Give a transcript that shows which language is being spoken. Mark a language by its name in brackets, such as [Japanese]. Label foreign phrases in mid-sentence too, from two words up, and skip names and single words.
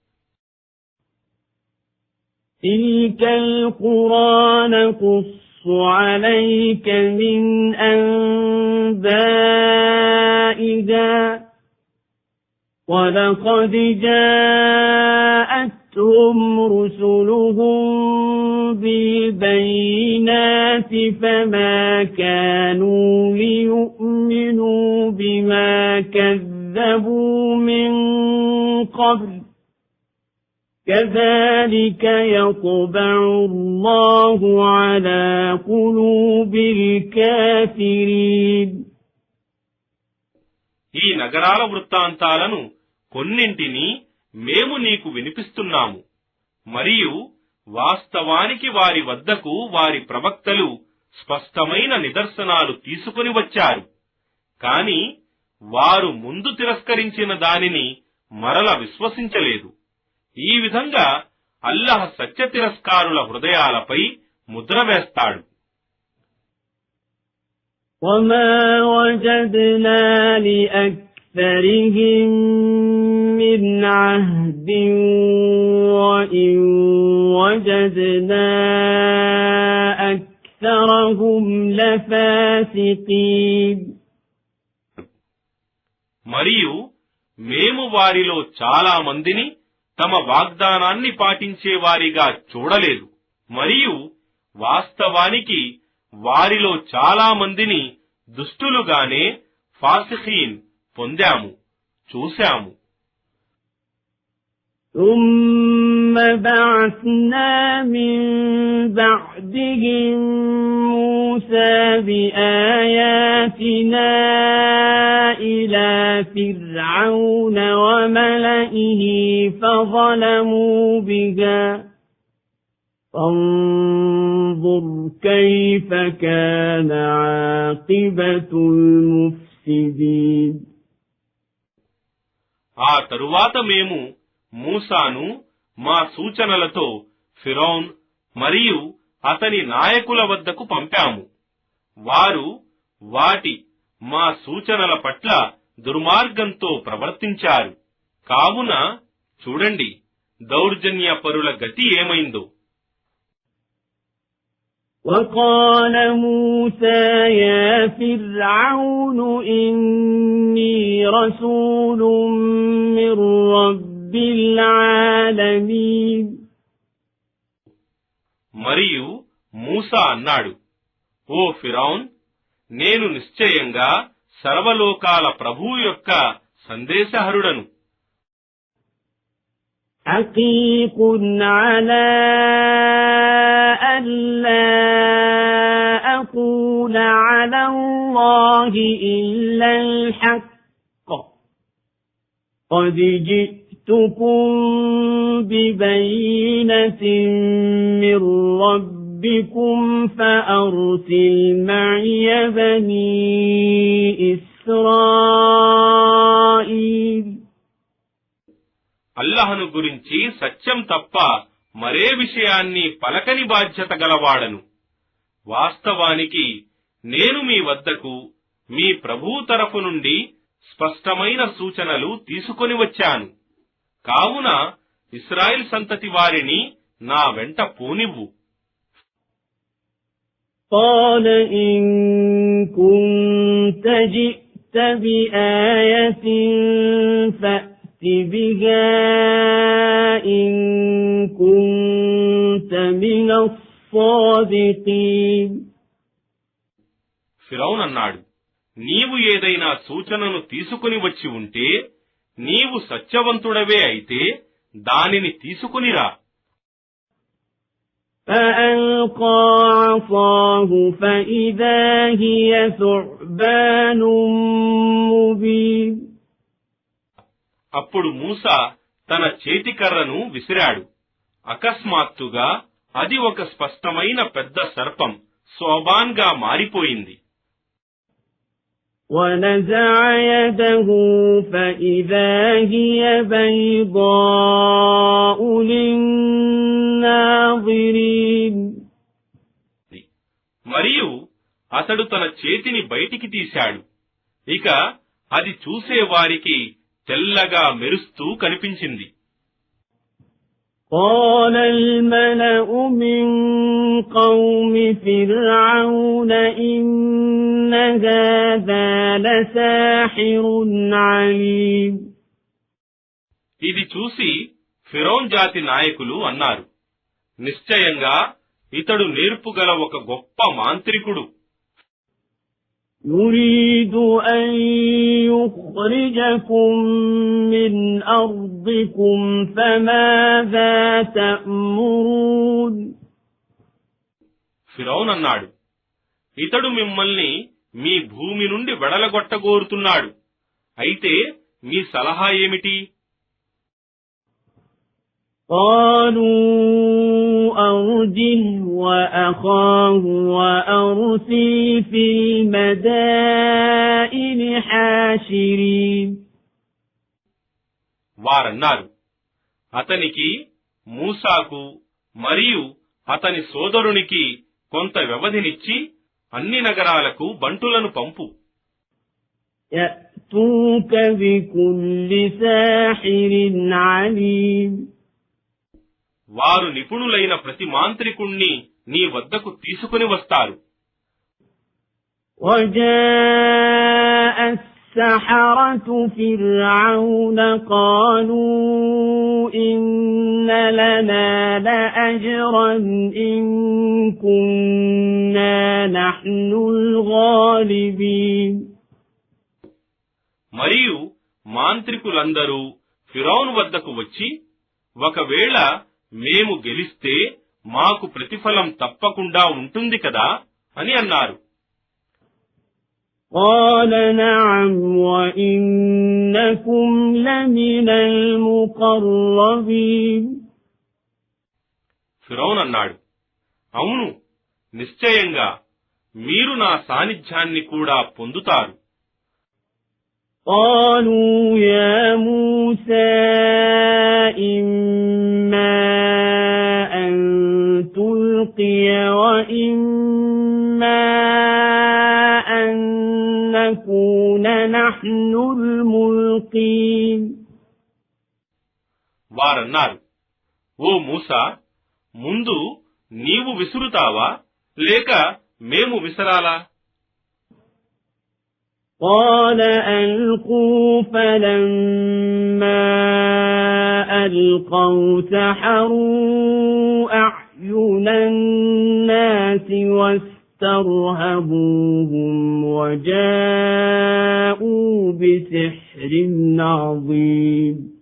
[Arabic] تلك القرى نقص عليك من أنبائها ولقد جاءتهم رسلهم بالبينات فما كانوا ليؤمنوا بما كذبوا من قبل كذلك يطبع الله على قلوب الكافرين [Telugu] ఈ నగరాల వృత్తాంతాలను కొన్నింటిని మేము నీకు వినిపిస్తున్నాము. మరియు వాస్తవానికి వారి వద్దకు వారి ప్రవక్తలు స్పష్టమైన నిదర్శనాలు తీసుకుని వచ్చారు. కాని వారు ముందు తిరస్కరించిన దానిని మరల విశ్వసించలేదు. ఈ విధంగా అల్లాహ్ సత్య తిరస్కారుల హృదయాలపై ముద్ర వేస్తాడు. [Arabic] وما وجدنا لأكثرهم من عهد وإن وجدنا أكثرهم لفاسقين [Telugu] మరియు మేము వారిలో చాలా మందిని తమ వాగ్దానాన్ని పాటించే వారిగా చూడలేదు. మరియు వాస్తవానికి వారిలో చాలా మందిని దుష్టులుగానే ఫాసిఖీన్ పొందాము, చూశాము. [Arabic] ثم بعثنا من بعدهم موسى بآياتنا إلى فرعون وملئه فظلموا بها فانظر كيف كان عاقبة المفسدين [Telugu] ఆ తరువాత మేము మూసాను మా సూచనలతో ఫిరౌన్ మరియు అతని నాయకుల వద్దకు పంపాము. వారు మా సూచనల పట్ల దుర్మార్గంతో ప్రవర్తించారు. కావున చూడండి దౌర్జన్యపరుల గతి ఏమైందో. [Arabic] وقال موسى يا فرعون إني رسول من رب العالمين [Telugu] మరియు మూసా అన్నాడు, ఓ ఫిరౌన్, నేను నిశ్చయంగా సర్వలోకాల ప్రభువు యొక్క సందేశహరుడను. [Arabic] حقيق على ألا أقول على الله إلا الحق قد جئتكم ببينة من ربكم فأرسل معي بني إسرائيل [Telugu] అల్లాహ్ను గురించి సత్యం తప్ప మరే విషయాన్ని పలకని బాధ్యత గలవాడను. వాస్తవానికి నేను మీ వద్దకు మీ ప్రభువు తరఫు నుండి స్పష్టమైన సూచనలు తీసుకొని వచ్చాను. కావున ఇశ్రాయేల్ సంతతి వారిని నా వెంట పోనివ్వు. [Arabic] قال إن كنت جئت بآية فأت بها إن كنت من الصادقين [Telugu] ఫిరౌన్ అన్నాడు, నీవు ఏదైనా సూచనను తీసుకుని వచ్చి ఉంటే, నీవు సత్యవంతుడవే అయితే దానిని తీసుకునిరా. [Arabic] فألقى عصاه فإذا هي ثعبان مبين [Telugu] అప్పుడు మూసా తన చేతికర్రను విసిరాడు. అకస్మాత్తుగా అది ఒక స్పష్టమైన పెద్ద సర్పం సోబాన్ గా మారిపోయింది. [Arabic] ونزع يده فإذا هي بيضاء للناظرين. [Telugu] మరియు అతడు తన చేతిని బయటికి తీశాడు. ఇక అది చూసేవారికి తెల్లగా మెరుస్తూ కనిపించింది. [Arabic] قال الملأ من قوم فرعون إن هذا لساحر عليم. [Telugu] ఇది చూసి ఫిరౌన్ జాతి నాయకులు అన్నారు, నిశ్చయంగా ఇతడు నేర్పుగల ఒక గొప్ప మాంత్రికుడు. [Arabic] يريد أن يخرجكم من أرضكم فماذا تأمرون. [Telugu] ఫిరౌన్ అన్నాడు, ఇతడు మిమ్మల్ని మీ భూమి నుండి వెడలగొట్టగోరుతున్నాడు. అయితే మీ సలహా ఏమిటి? [Arabic] قالوا أرجه وأخاه وأرسل في المدائن حاشرين. [Telugu] వారన్నారు, అతనికి, మూసాకు మరియు అతని సోదరునికి కొంత వ్యవధినిచ్చి అన్ని నగరాలకు బంటులను పంపు. [Arabic] يأتوك بكل ساحر عليم. [Telugu] వారు నిపుణులైన ప్రతి మాంత్రికుణ్ణి నీ వద్దకు తీసుకుని వస్తారు. [Arabic] وجاء السحرة فرعون قالوا إن لنا لأجرا إن كنا نحن الغالبين. [Telugu] మరియు మాంత్రికులందరూ ఫిరౌన్ వద్దకు వచ్చి, ఒకవేళ మేము గెలిస్తే మాకు ప్రతిఫలం తప్పకుండా ఉంటుంది కదా అని అన్నారు. [Arabic] قال نعم وإنكم لمن المقربين. [Telugu] ఫిరౌన్ అన్నాడు, అవును, నిశ్చయంగా మీరు నా సాన్నిధ్యాన్ని కూడా పొందుతారు. [Arabic] قالوا يا موسى إما أن تلقي وإما أن نكون نحن الملقين. [Telugu] వారన్నారు, ఓ మూసా, ముందు నీవు విసురుతావా లేక మేము విసరాలా? [Arabic] قال ألقوا فلما ألقوا سحروا أعين الناس واسترهبوهم وجاءوا بسحر عظيم.